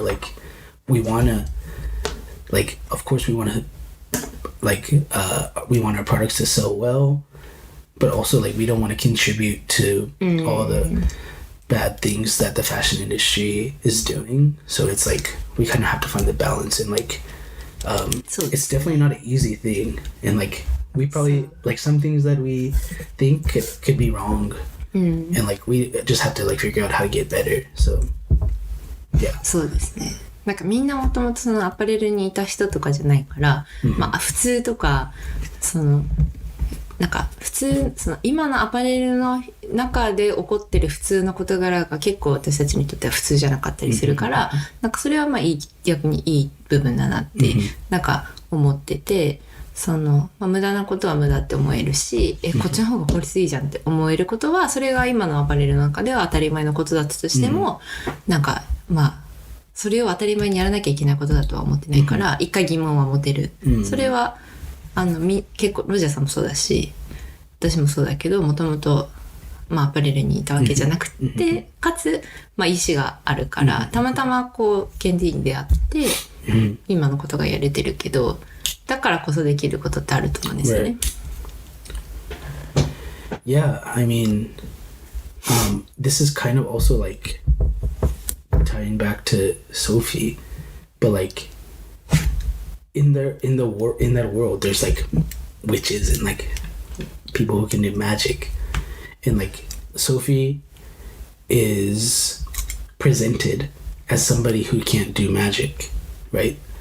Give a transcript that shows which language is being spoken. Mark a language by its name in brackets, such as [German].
[English] Like we want to, like, of course we want to, like we want our products to sell well, but also like we don't want to contribute to all the bad things that the fashion industry is doing. So it's like we kind of have to find the balance, and like it's definitely not an easy thing, and like we probably like some things that we think could be wrong, and like we just have to like figure out how to get better. So yeah. [Japanese] そうですね。なんかみんなもともとそのアパレルにいた人とかじゃないから、まあ普通とかそのなんか普通その今のアパレルの中で起こってる普通の事柄が結構私たちにとっては普通じゃなかったりするから、なんかそれはまあ逆にいい部分だなってなんか思ってて、その、まあ、無駄なことは無駄って思えるし、こっちの方が効率いいじゃんって思えることは、それが今のアパレルの中では当たり前のことだったとしても、なんかまあそれを当たり前にやらなきゃいけないことだとは思ってないから、一回疑問は持てる。それは結構ロジャーさんもそうだし、私もそうだけど、もともとまあアパレルにいたわけじゃなくて、かつまあ意思があるから、たまたまこうK&Tに出会って、今のことがやれてるけど、だからこそできることってあると思うんですよね。 [English] Yeah, I mean, this is kind of also like tying back to Sophie, but like in that world there's like witches and like people who can do magic, and like Sophie is presented as somebody who can't do magic, right?